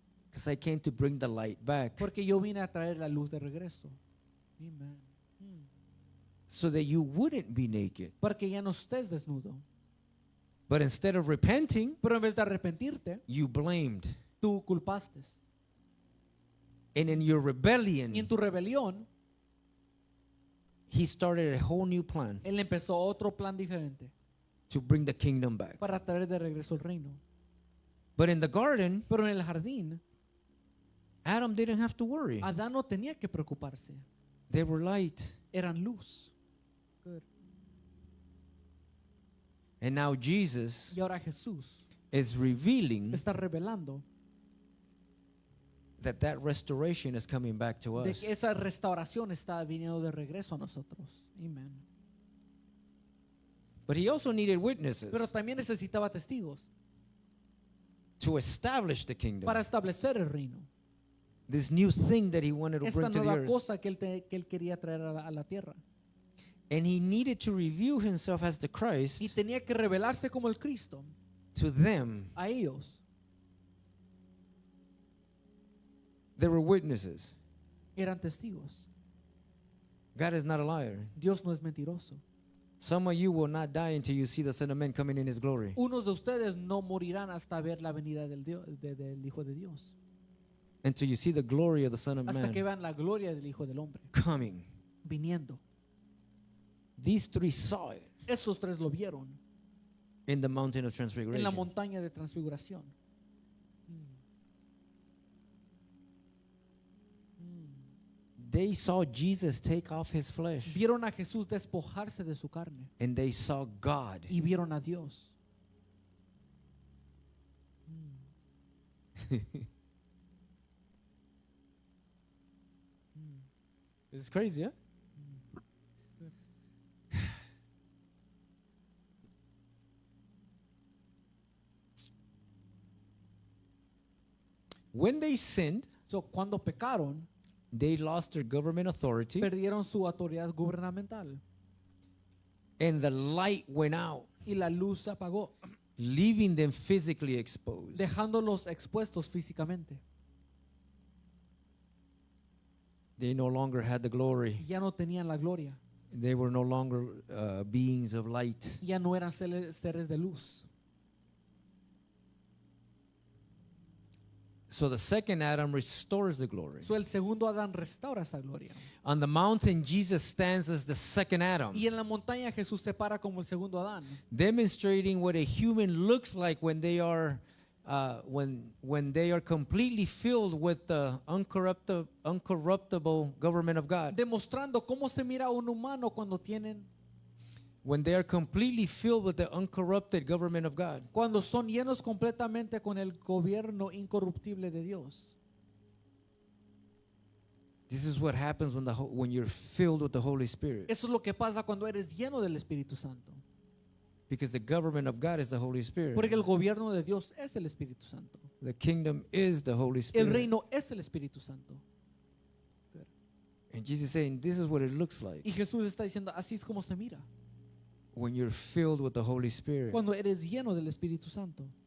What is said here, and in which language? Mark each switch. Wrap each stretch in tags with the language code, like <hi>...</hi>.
<en>Because I came to bring the light back</en> <es>Porque yo vine a traer la luz de regreso. Amen.</es> <en>so that you wouldn't be naked.</en> <es>Para que ya no estés desnudo.</es> <en>But instead of repenting,</en> <es>Pero en vez de arrepentirte,</es> <en>you blamed.</en> <es>tú culpaste.</es> <en>And in your</en> <es>Y en</es> <en>rebellion,</en> <es>tu rebelión,</es> <en>he started a whole new plan</en> <es>Él empezó otro plan diferente</es> <en>to bring the kingdom back.</en> <es>para traer de regreso el reino.</es> <en>But in the garden,</en> <es>Pero en el jardín,</es> <en>Adam didn't have to worry.</en> <es>Adán no tenía que preocuparse.</es> <en>They were light.</en> <es>Eran luz.</es> <en>Good. And now Jesus</en> <es>Y ahora Jesús</es> <en>is revealing</en> <es>está revelando</es> <en>that that restoration is coming back to</en> <es>de</es> <en>us.</en> <es>que esa restauración está viniendo de regreso a nosotros. Amén.</es> <en>But he also needed witnesses</en> <es>Pero también necesitaba testigos</es> <en>to establish the kingdom.</en> <es>para establecer el reino.</es> <en>This new thing that he wanted to</en> <es>Esta</es> <en>bring to the</en> <es>nueva</es> <en>earth.</en> <es>cosa que él quería traer a la tierra.</es> <en>And he needed to reveal himself as the Christ</en> <es>Y tenía que revelarse como el Cristo</es> <en>to them.</en> <es>a ellos.</es> <en>They were witnesses.</en> <es>Eran testigos.</es> <en>God is not a liar.</en> <es>Dios no es mentiroso.</es> <en>Some of you will not die until you see the Son of Man coming in his glory.</en> <es>Unos de ustedes no morirán hasta ver la venida del Hijo de Dios.</es> <en>Until you see the glory of the Son of</en> <es>Hasta que</es> <en>Man</en> <es>vean la gloria del Hijo del Hombre</es> <en>coming.</en> <es>viniendo.</es> <en>These three saw it</en> <es>Estos tres lo vieron</es> <en>in the mountain of transfiguration.</en> <es>montaña de transfiguración.</es> <en>They saw Jesus take off his flesh.</en> <es>Vieron a Jesús despojarse de su carne</es> <en>And they saw God.</en> <es>y vieron a Dios.</es> <en>It's crazy, huh? When they sinned,</en> <es>So, cuando pecaron,</es> <en>they lost their government authority</en> <es>perdieron su autoridad gubernamental</es> <en>and the light went out,</en> <es>y la luz se apagó,</es> <en>leaving them physically exposed.</en> <es>dejándolos expuestos físicamente.</es> <en>They no longer had the glory.</en> <es>Ya no tenían la gloria,</es> <en>They were no longer beings of light.</en> <es>ya no eran seres de luz.</es> <en>So the second Adam restores the glory.</en> <es>So, el segundo Adán restaura esa gloria.</es> <en>On the mountain, Jesus stands as the second Adam,</en> <es>Y en la montaña Jesús se para como el segundo Adán,</es> <en>demonstrating what a human looks like when they are completely filled with the uncorruptible government of God.</en> <es>demostrando cómo se mira un humano cuando</es> <en>When they are completely filled with the uncorrupted government of God.</en> <es>cuando son llenos completamente con el gobierno incorruptible de Dios.</es> <en>This is what happens when you're filled with the Holy Spirit.</en> <es>Eso es lo que pasa cuando eres lleno del Espíritu Santo.</es> <en>Because the government of God is the Holy Spirit.</en> <es>Porque el gobierno de Dios es el Espíritu Santo.</es> <en>The kingdom is the Holy</en> <es>El</es> <en>Spirit.</en> <es>reino es el Espíritu Santo.</es> <en>And Jesus is saying, this is what it looks like</en> <es>Y Jesús está diciendo, así es como se mira.</es> <en>when you're filled with the Holy Spirit.</en> <es>Cuando eres lleno del Espíritu Santo,</es>